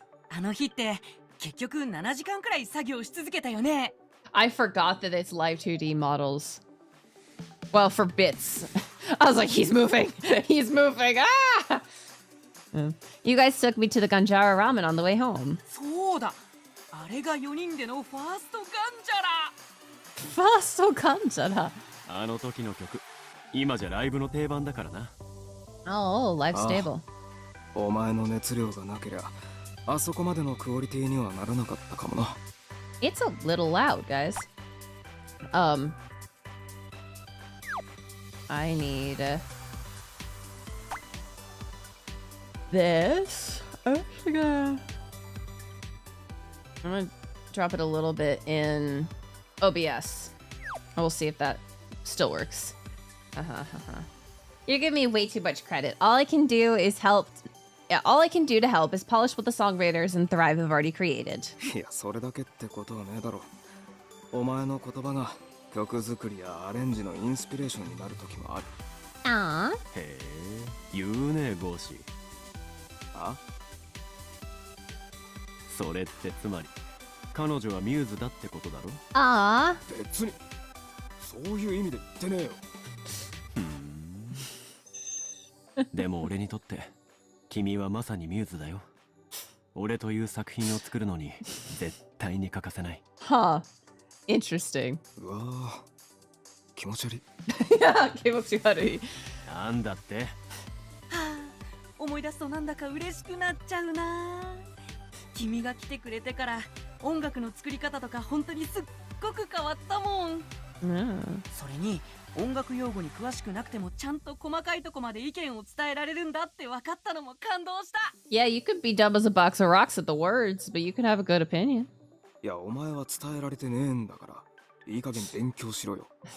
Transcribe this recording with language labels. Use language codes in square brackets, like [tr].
[ja] あの日って結局7時間くらい作業し続けたよね。 [en] I forgot that it's live 2D models. Well, for bits. I was like, he's moving. He's moving. Ah! You guys took me to the Ganjara ramen on the way home. [ja] そうだ。あれが4人でのファーストガンジャラ。ファーストガンジャラ。あの時の曲、今じゃライブの定番だからな。 [en] Oh, live stable. [ja] お前の熱量がなけりゃ、あそこまでのクオリティにはならなかったかもな。 [en] It's a little loud, guys. I need this. I'm gonna drop it a little bit in OBS. We'll see if that still works. You're giving me way too much credit. All I can do is help. Yeah, all I can do to help is polish what the songwriters and Thrive have already created. [ja] いや、それだけってことはねえだろ。お前の言葉が曲作りやアレンジのインスピレーションになる時もある。あへえ、言うね、ゴーシ。あ？それってつまり、彼女はミューズだってことだろ？あ。別に、そういう意味で言ってねえよ。でも俺にとって、君はまさにミューズだよ。俺という作品を作るのに絶対に欠かせない。 [en] Huh. Interesting. [ja] うわぁ、気持ち悪い。いや、気持ち悪い。なんだって？はあ、思い出すとなんだか嬉しくなっちゃうな。君が来てくれてから音楽の作り方とか本当にすっごく変わったもん。それに音楽用語に詳しくなくてもちゃんと細かいとこまで意見を伝えられるんだって分かったのも感動した。 [en] Yeah, you could be dumb as a box of rocks at the words, but you could have a good opinion. [ja] いや、お前は伝えられてねえんだから、いい加減勉強しろよ。